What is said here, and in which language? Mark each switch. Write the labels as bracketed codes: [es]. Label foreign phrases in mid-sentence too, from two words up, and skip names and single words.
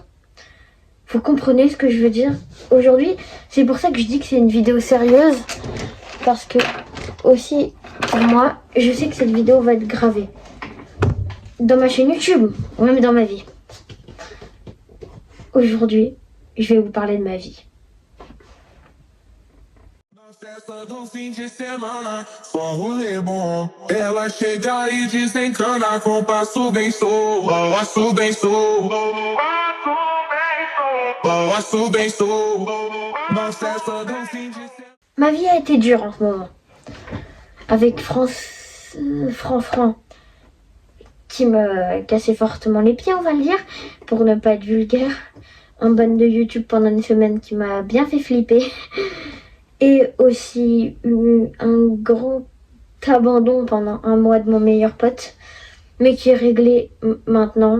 [fr] Vous comprenez ce que je veux dire? Aujourd'hui, c'est pour ça que je dis que c'est une vidéo sérieuse. Parce que, aussi, pour moi, je sais que cette vidéo va être gravée. Dans ma chaîne YouTube, ou même dans ma vie. Aujourd'hui, je vais vous parler de ma vie. [pt] Festa do fim de semana, só rolê bom. Ela chega e desencana com passo bem solto, passo bem solto, passo bem solto. Na festa do fim de semana. [fr] Ma vie a été dure en ce moment. Avec Fran qui me cassait fortement les pieds, on va le dire, pour ne pas être vulgaire. Un ban de YouTube pendant une semaine qui m'a bien fait flipper. Et aussi un grand abandon pendant 1 mois de mon meilleur pote, mais qui est réglé maintenant.